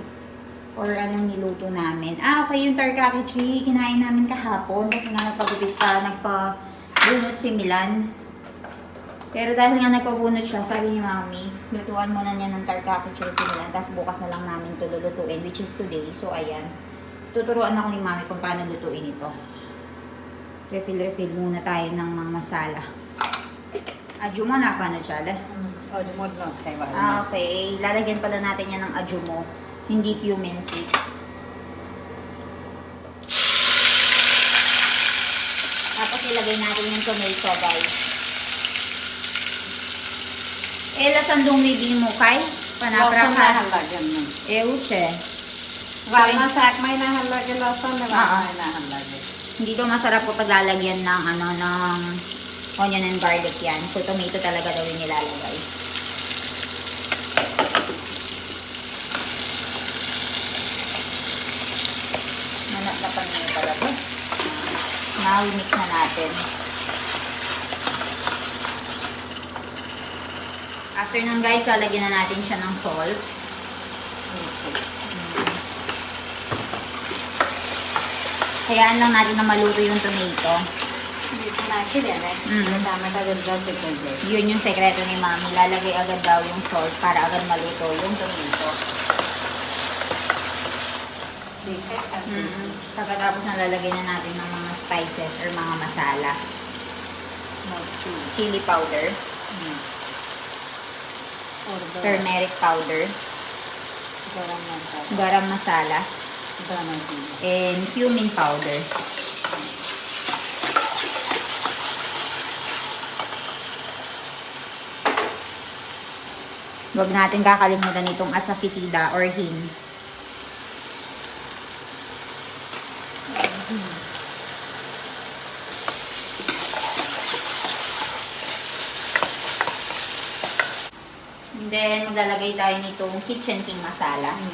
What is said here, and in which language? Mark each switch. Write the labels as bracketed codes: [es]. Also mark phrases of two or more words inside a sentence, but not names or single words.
[tl] Or anong niluto namin. Okay, yung tarkakichi. Kinain namin kahapon. Kasi nga nagpabunot si Milan. Pero dahil nga nagpabunot siya, sabi ni mami, lutuan muna niya ng tarkakichi si Milan. Tapos bukas na lang namin ito lulutuin, [en] which is today. So, [tl] ayan. Tuturuan ako ni mami kung paano lutuin ito. Refill muna tayo ng mga masala. Adyo mo na, paano siya? [gu] અજમોદ ન ખાઇબા [tl] Okay. Lalagyan pala natin yan ng ajumo, hindi [en] cumin seeds. [tl] Tapos ilagay natin yung tomato, guys. Lasandong ready mo kay? Panapra [gu] लसन ka. નાહી લાગેલ ના Uche. વાલના શાક મૈ નાહી લાગેલ લસન ને Ah, ah. નાહી લાગેલ [tl] Hindi to masarap po pag lalagyan ng ng [en] onion and garlic [tl] yan. So tomato talaga daw yung nilalagay. Nanatapan na yung pala to. Now, mix na natin. After nun guys, lalagyan na natin siya ng salt. Hayaan lang natin na maluto yung tomato. [gu] મીઠ નાખી દેના ટમાટા જલ્દા સે કર દે [tl] Yun yung sekreto ni Mami. Lalagay agad daw yung salt para agad maluto yung tomato. [hi] ठीक है [tl] Pagkatapos na lalagay na natin ng mga spices or mga masala. [en] Chili powder, [hi] और [en] turmeric powder, [hi] गरम मसाला garam masala, [gu] દાના જીરા [en] and cumin powder. [tl] Huwag natin kakalimutan itong asafoetida or hing. And then, maglalagay tayo nitong [en] kitchen king masala.